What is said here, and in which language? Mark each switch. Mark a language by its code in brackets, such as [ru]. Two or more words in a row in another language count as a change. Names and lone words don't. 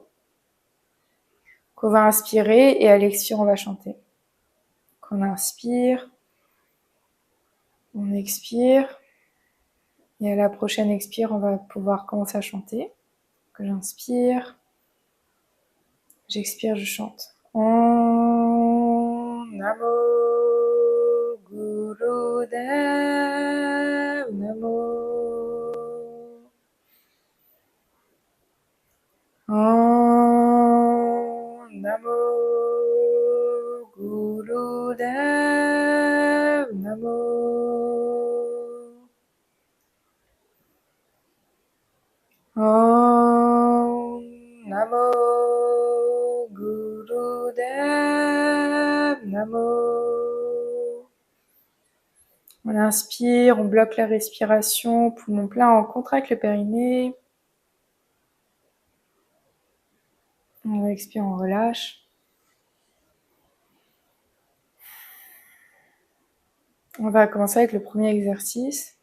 [fr] Qu'on va inspirer et à l'expire on va chanter. Qu'on inspire, on expire. Et à la prochaine expire, on va pouvoir commencer à chanter. Que j'inspire, j'expire, je chante. [sa] Om Namo Gurudev Namo. Om Namo Gurudev Namo. Om Namo Gurudev Namo. [fr] On inspire, on bloque la respiration, poumon plein, on contracte le périnée. On expire, on relâche. On va commencer avec le premier exercice.